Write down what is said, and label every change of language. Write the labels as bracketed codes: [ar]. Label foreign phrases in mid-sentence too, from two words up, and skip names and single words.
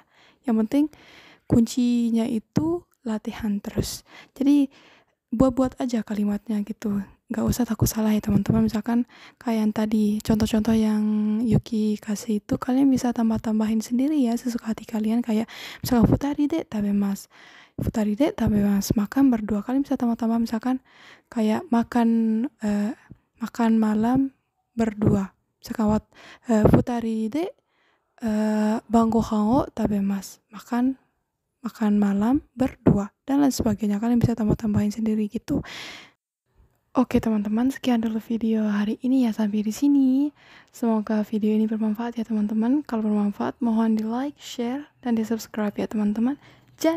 [id] Yang penting kuncinya itu latihan terus. Jadi buat-buat aja kalimatnya gitu. Nggak usah takut salah ya teman-teman. Misalkan kayak yang tadi, contoh-contoh yang Yuki kasih itu, kalian bisa tambah-tambahin sendiri ya, sesuka hati kalian. Kayak misalkan [ja] 二人で食べます。二人で食べます, [id] makan berdua. Kalian bisa tambah-tambah misalkan kayak makan malam berdua. [ja] Misalkan 二人で晩ご飯を食べます. [id] Makan malam berdua dan lain sebagainya. Kalian bisa tambah-tambahin sendiri gitu. Oke teman-teman, sekian dulu video hari ini ya, sampai di sini. Semoga video ini bermanfaat ya teman-teman. Kalau bermanfaat, mohon di like, share, dan di subscribe ya teman-teman.